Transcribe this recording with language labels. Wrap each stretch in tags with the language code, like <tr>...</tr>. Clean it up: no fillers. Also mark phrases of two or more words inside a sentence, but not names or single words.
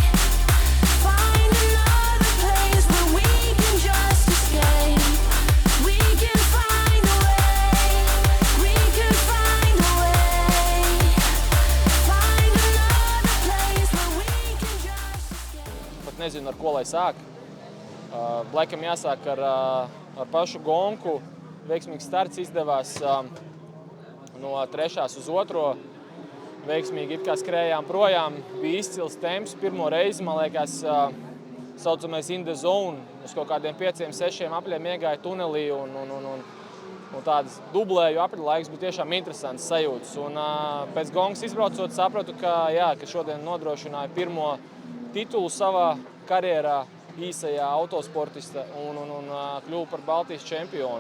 <en>Find another place where we can just escape. We could find a way, we could find a way. Find another place where we can just escape.</en> <lv>Pat nezinu, ar ko lai sāk. Laikam jāsāk ar pašu gonku. Veiksmīgs starts izdevās no 3. uz 2. Veiksmīgi it kā skrējām projām. Bija izcils temps. Pirmo reizi, man liekas, saucamais</lv> <en>in the zone.</en> <lv>Uz kaut kādiem 5-6 apļiem iegāja tunelī un tādas dublēju apļu laiks bija tiešām interesants sajūtas. Un pēc gongas izbraucot sapratu, ka šodien nodrošināja pirmo titulu savā karjerā īsajā autosportista un kļuva par Baltijas čempionu.</lv>